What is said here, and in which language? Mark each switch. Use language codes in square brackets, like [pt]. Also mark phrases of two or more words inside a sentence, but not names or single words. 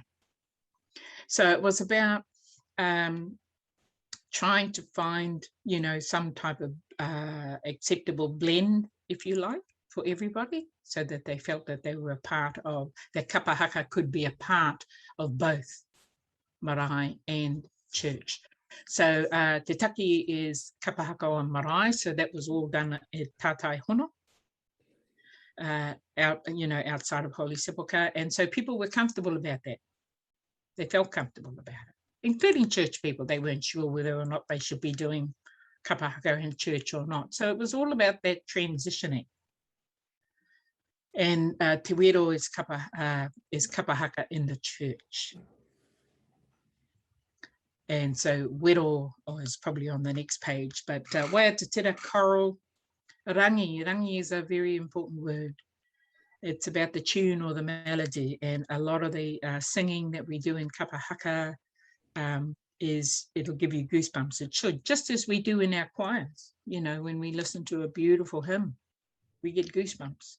[en] So it was about trying to find, you know, some type of acceptable blend, if you like, for everybody, so that they felt that they were a part of, that kapahaka could be a part of both marae and church. So [mi] te taki [en] is kapahaka on marae, so that was all done at [mi] Tātai Hono. [en] Outside of Holy Sepulchre, and so people were comfortable about that. They felt comfortable about it, including church people. They weren't sure whether or not they should be doing kapahaka in church or not. So it was all about that transitioning. And [mi] te wero [en] is kapahaka in the church. And so wero is probably on the next page, but [mi] waia te tira [en] choral. Rangi. Rangi is a very important word. It's about the tune or the melody, and a lot of the singing that we do in kapahaka it'll give you goosebumps. It should, just as we do in our choirs. You know, when we listen to a beautiful hymn, we get goosebumps.